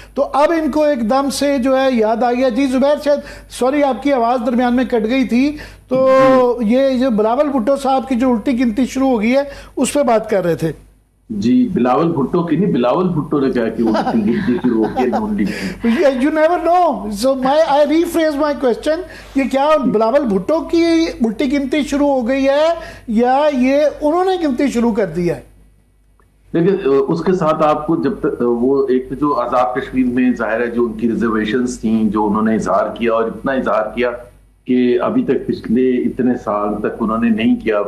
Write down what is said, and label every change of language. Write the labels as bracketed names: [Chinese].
[Urdu] تو اب ان کو ایک دم سے جو ہے یاد آ گیا. جی زبیر, شاید سوری آپ کی آواز درمیان میں کٹ گئی تھی, تو یہ جو بلاول بھٹو صاحب کی جو الٹی گنتی شروع ہو گئی ہے اس پہ بات کر رہے تھے. جی بلاول بھٹو کی نہیں, بلاول بھٹو نے کہا کہ الٹی گنتی شروع ہو گئی نون league. [English] You never know. So I rephrase my question. [Urdu] یہ کیا بلاول بھٹو کی الٹی گنتی شروع ہو گئی ہے یا یہ انہوں نے گنتی شروع کر دی ہے؟ لیکن اس کے ساتھ آپ کو جب تک وہ ایک جو آزاد کشمیر میں ظاہر ہے جو ان کی ریزرویشنز تھیں جو انہوں نے اظہار کیا, اور اتنا اظہار کیا کہ ابھی تک پچھلے اتنے سال تک انہوں نے نہیں کیا.